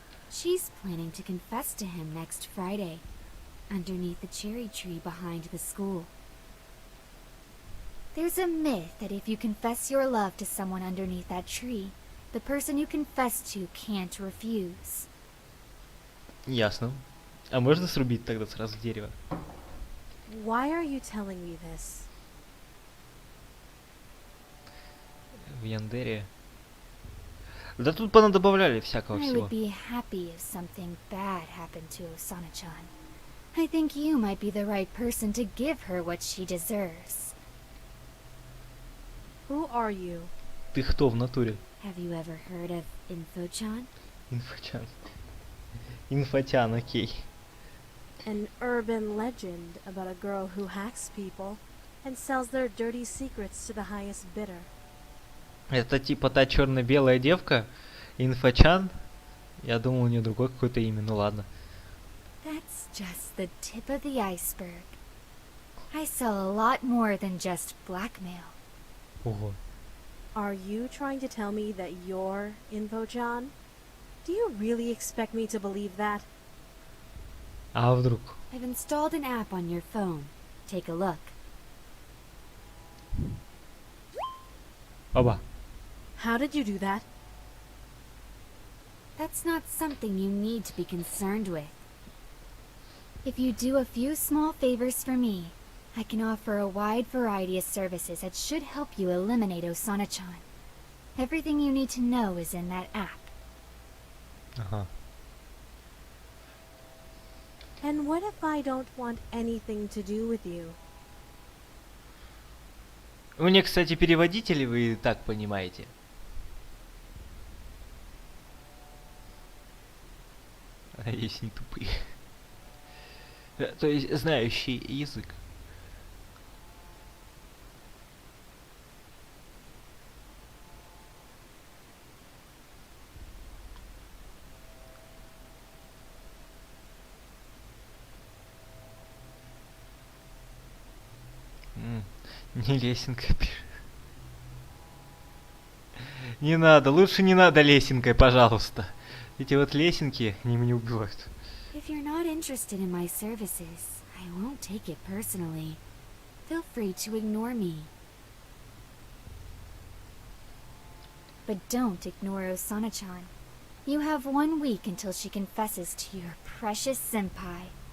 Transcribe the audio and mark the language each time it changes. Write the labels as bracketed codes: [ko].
[en] She's planning to confess to him next Friday, underneath the cherry tree behind the school. There's a myth that if you confess your love to someone underneath that tree, the person you confess to can't refuse. [ru] Ясно. А можно срубить тогда сразу дерево? [en] Why are you telling me this? [ru] В Яндере. Да тут понадобавляли всякого [en] I [ru] всего. [en] would be happy if something bad happened to Osana-chan. I think you might be the right person to give her what she deserves. Who are you? [ru] Ты кто в натуре? [en] Have you ever heard of Info-chan? [ru] Инфочан. Инфочан, окей. [en] An urban legend about a girl who hacks people and sells their dirty secrets to the highest bidder. [ru] Это типа та черно-белая девка, Инфочан. Я думал, у нее другое какое-то имя, ну ладно. [en] That's just the tip of the iceberg. I sell a lot more than just blackmail. [ru] Ого. [en] Are you trying to tell me that you're Info-chan? Do you really expect me to believe that? [ru] А вдруг? [en] I've installed an app on your phone. Take a look. [ru] Оба. [en] How did you do that? That's not something you need to be concerned with. If you do a few small favors for me, I can offer a wide variety of services that should help you eliminate Osana-chan. Everything you need to know is in that app. [ru] Ага. [en] And what if I don't want anything to do with you? [ru] У меня, кстати, переводители, вы так понимаете. А есть не тупые. То есть знающий язык. Не лесенкой пишет. Не надо, лучше не надо лесенкой, пожалуйста. Эти вот лесенки, они меня убивают. [en] If you're not interested in my services, I won't take it personally. Feel free to ignore me. But don't ignore Osana-chan. You have 1 week until she confesses to your precious senpai.